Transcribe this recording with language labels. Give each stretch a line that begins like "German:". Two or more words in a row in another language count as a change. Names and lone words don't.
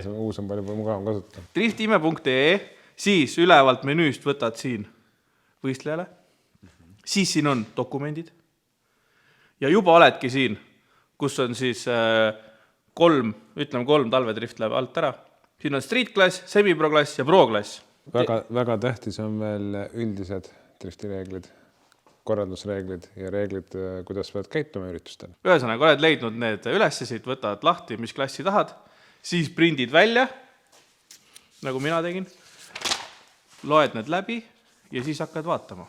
Estonian: See uus on palju mugavam kasutada. Driftime.ee, siis ülevalt menüüst võtad siin võistlejale, siis siin on dokumendid ja juba oledki siin, kus on siis 3 talvedrift läheb alt ära. Siin on
English: street class, semi-pro class
Estonian: ja
English: pro class.
Estonian: Väga tähtis on veel üldised driftireeglid, korraldusreeglid ja reeglid, kuidas pead käituma üritustel. Ühesõnaga, oled leidnud need ülessisid, võtad lahti, mis klassi tahad, siis prindid välja, nagu mina tegin, loed need läbi ja siis hakkad vaatama.